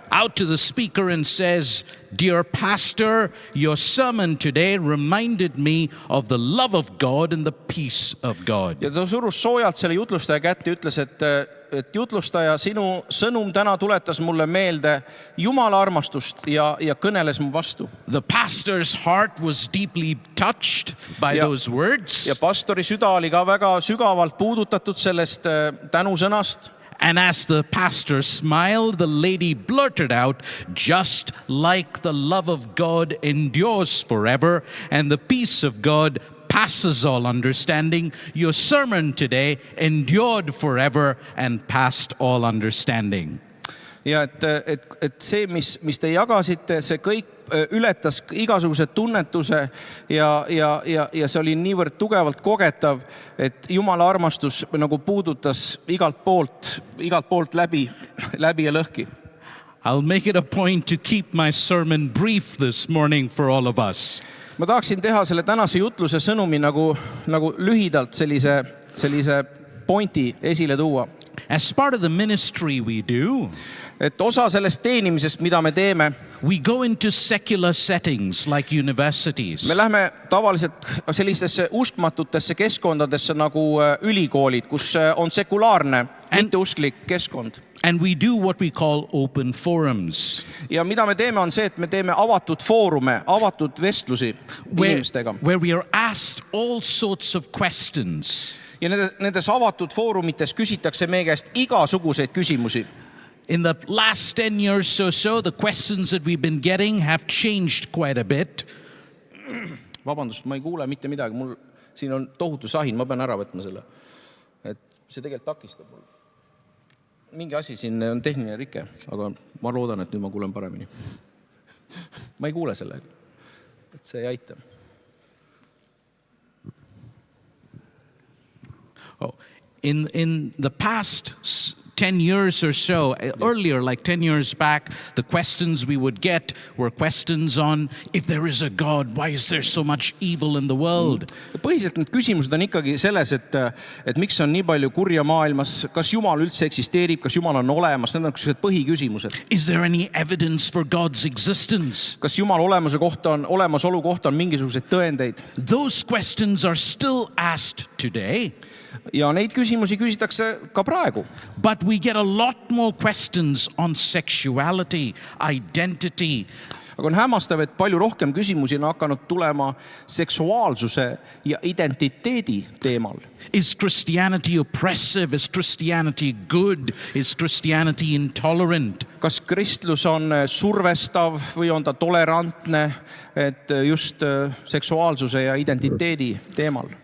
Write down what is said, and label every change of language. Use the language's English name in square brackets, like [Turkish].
[English] out to the speaker and says, "Dear pastor, your sermon today reminded me of the love of God and the peace of God." [Estonian] ja ta surus soojalt selle jutlustaja kätte ja ütles, et jutlustaja, sinu sõnum täna tuletas mulle meelde Jumala armastust ja kõneles mu vastu. [English] The pastor's heart was deeply touched by [Estonian] Ja- [English] those words. [Estonian] ja pastori süda oli ka väga sügavalt puudutatud sellest tänusõnast. [English] And as the pastor smiled, the lady blurted out, "Just like the love of God endures forever and the peace of God passes all understanding, your sermon today endured forever and passed all understanding." [Estonian] ja et see, mis te jagasite, see kõik ületas igasuguse tunnetuse ja see oli niivõrd tugevalt kogetav, et Jumala armastus nagu puudutas igalt poolt läbi ja lõhki. [English] I'll make it a point to keep my sermon brief this morning for all of us. [Estonian] ma tahaksin teha selle tänase jutluse sõnumi nagu lühidalt sellise pointi esile tuua. [English] As part of the ministry we do, [Estonian] Et osa sellest teenimisest, mida me teeme, [English] we go into secular settings like universities. [Estonian] me lähme tavaliselt sellistesse uskmatutesse keskkondadesse nagu ülikoolid, kus on sekulaarne, mitteusklik keskkond. [English] And we do what we call open forums, [Estonian] ja mida me teeme, on see, et me teeme avatud foorume, avatud vestlusi inimestega. [English] where we are asked all sorts of questions. [Estonian] ja nendes avatud foorumites küsitakse meie käest igasuguseid küsimusi. [English] In the last 10 years or so, the questions that we've been getting have changed quite a bit. [Estonian] Vabandust, ma ei kuule mitte midagi, mul siin on tohutu sahin, ma pean ära võtma selle. Et see tegelikult takistab mul. Mingi asi siin on tehniline rike, aga ma loodan, et nüüd ma kuulen paremini. ma ei kuule sellega, et see ei aita. [English] Oh, in the past 10 years or so, earlier, like 10 years back, the questions we would get were questions on, if there is a God, why is there so much evil in the world? [Estonian] Põhiliselt need küsimused on ikkagi selles, et miks on nii palju kurja maailmas, kas Jumal üldse eksisteerib, kas Jumal on olemas, need on põhiküsimused. [English] Is there any evidence for God's existence? [Estonian] Kas Jumal olemasolu kohta on mingisuguseid tõendeid? [English] Those questions are still asked today. [Estonian] Ja neid küsimusi küsitakse ka praegu. [English] But we get a lot more questions on sexuality, identity. [Estonian] Aga on hämmastav, et palju rohkem küsimusi on hakanud tulema seksuaalsuse ja identiteedi teemal. [English] Is Christianity oppressive? Is Christianity good? Is Christianity intolerant? [Estonian] Kas kristlus on survestav või on ta tolerantne, et just seksuaalsuse ja identiteedi teemal?